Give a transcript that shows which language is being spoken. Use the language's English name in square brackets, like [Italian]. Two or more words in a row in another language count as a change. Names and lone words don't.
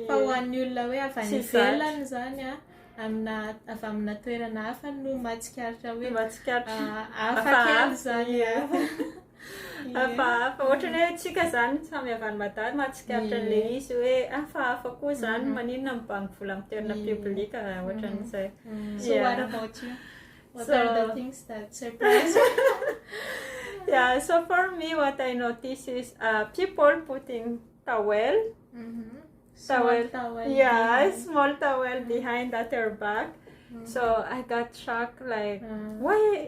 [Malagasy] fa ho an'ny olona hoe avy any ivelany zany avy amina toerana hafa no mahatsikaritra hoe hafa kely zany. Hafa ohatrany hoe tsika zany samy avy any madary mahatsikaritra an'ilay izy hoe hafahafa koa zany maninona mibango vola amin'ny toerana publika ohatran'izay. [English] So what about you? What are the things that surprise you? Yeah, so for me what I notice is people putting towel. Small towel. Yeah, small towel behind at their back. So I got shocked, like, why